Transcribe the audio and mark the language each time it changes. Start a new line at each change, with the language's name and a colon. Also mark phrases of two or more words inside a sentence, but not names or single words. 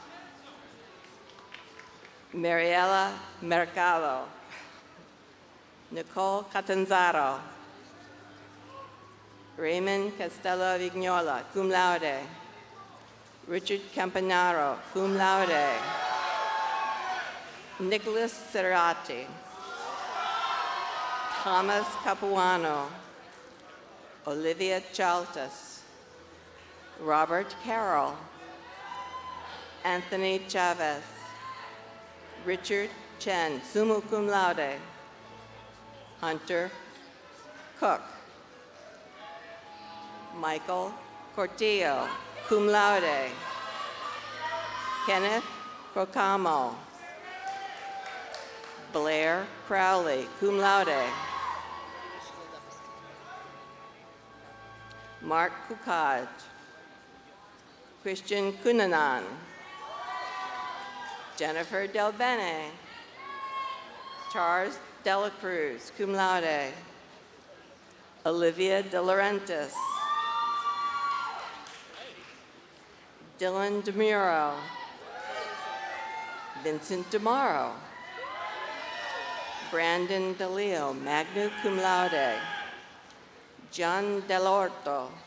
English: Mariela Mercado, Nicole Catanzaro, Raymond Castello Vignola, cum laude, Richard Campanaro, cum laude, Nicholas Cerati, Thomas Capuano, Olivia Chaltas, Robert Carroll, Anthony Chavez, Richard Chen, summa cum laude, Hunter Cook, Michael Cortillo, cum laude, Kenneth Procamo, Blair Crowley, cum laude, Mark Kukaj, Christian Kunanan, Jennifer Del Bene, Charles Dela Cruz, cum laude, Olivia De Laurentiis, Dylan DeMuro, Vincent DeMauro, Brandon DeLeo, magna cum laude, John Delorto,